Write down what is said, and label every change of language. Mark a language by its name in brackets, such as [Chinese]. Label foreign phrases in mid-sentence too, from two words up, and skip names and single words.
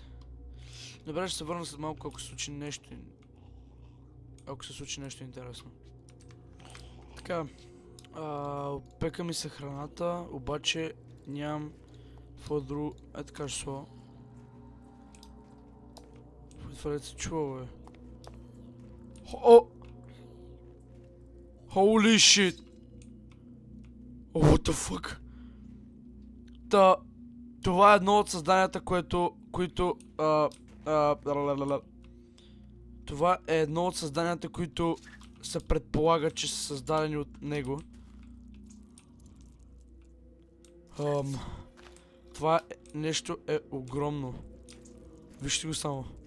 [Bulgarian] Добре, ще се върна след малко, ако се случи нещо... Ако се случи нещо интересно. Така. Пека ми се храната, обаче нямам какво друго... така ще сло. Това ли се чува, бе? [English] Holy shit! What the fuck? [Bulgarian] Това е едно от създанията, Това е едно от създанията, които се предполага, че са създадени от него. Това нещо е огромно. Вижте го само.